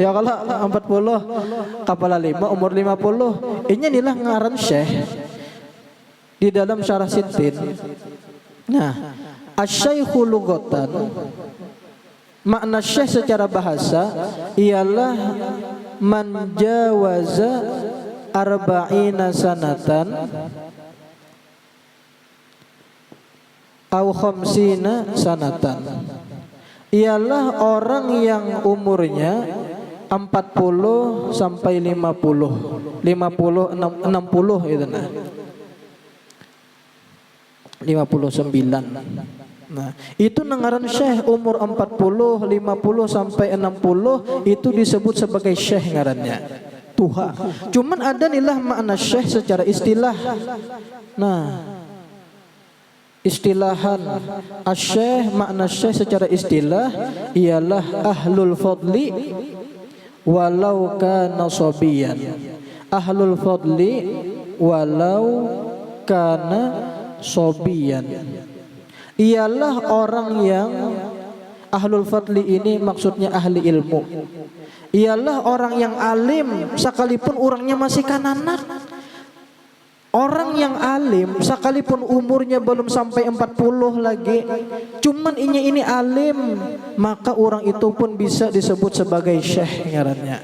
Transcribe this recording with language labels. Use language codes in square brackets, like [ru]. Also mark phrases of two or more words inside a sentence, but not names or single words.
[id] Ya kalau 40, kepala 5 umur 50. [bjn] Ini nilah ngaran syekh. Di dalam syarah Sitin. [id] Nah, [ar] الشيخ لغة, [id] makna syekh secara bahasa ialah [ar] من جاوز أربعين سنة أو خمسين سنة. [id] Ialah orang yang umurnya 40 sampai 50. 60 itu nah. 59. [bjn] Nah, itu ngaran syekh umur 40, 50 sampai 60 itu disebut sebagai syekh ngarannya. Tuha. Cuman ada nilah makna syekh secara istilah. [id] Nah, [ar] اصطلاحا الشيخ, [id] makna syekh secara istilah ialah [ar] أهل الفضل ولو كان صبيا. أهل الفضل ولو كان صبيا. [id] Ialah orang yang [ar] أهل الفضل [id] ini maksudnya ahli ilmu. [bjn] Ialah orang yang alim sekalipun orangnya masih kananak. [id] Orang yang alim sekalipun umurnya belum sampai 40 lagi, cuman ini alim, maka orang itu pun bisa disebut sebagai syekh ngarannya.